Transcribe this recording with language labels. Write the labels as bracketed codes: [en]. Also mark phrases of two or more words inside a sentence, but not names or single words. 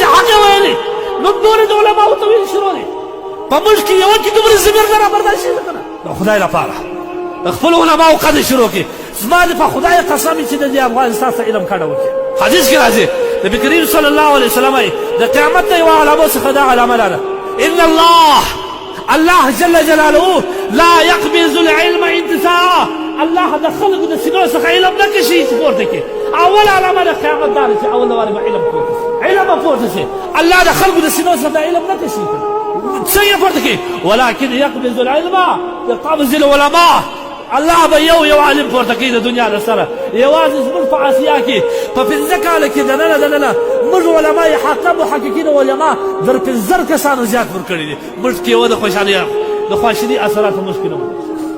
[ps] حق یې ویلې نو نورې د علماو ته ویل شروع دی په موږ کې یوه کې دومره ضمیر نه رابرداشت ده که نه د خدای لپاره خپل علماو قدر شروع کړي زما د په خدای قسم چې د دې افغانستان څخه علم کډه وکړي حدیث کې راځي نبي کریم صلی الله علیه وسلم وایي د قیامت د یوه علامو څخه دا علامه ده [ar] ان الله جل جلاله لا يقبض العلم انتزاعا [ps] الله د خلقو د سینو څخه علم نه کشي چې پورته کړي اول علامه د قیامت دا ده چې اول وارې به علم پورته شي علم به پورته شي الله د خلقو د سینو څخه علم نه کشي څنګه پورته کړي [ar] ولكن يقبض العلم يقبض العلماء [ps] الله به یو عالم پورته کوي د دنیا له سره یوازې زموږ په اسیا کې په 15 کاله کې دننه موږ علما یې حقا محققین علما در 15 کسانو زیات ورکړي دي موږ کې یوه د خوشحالۍ اثرات موږ کې نه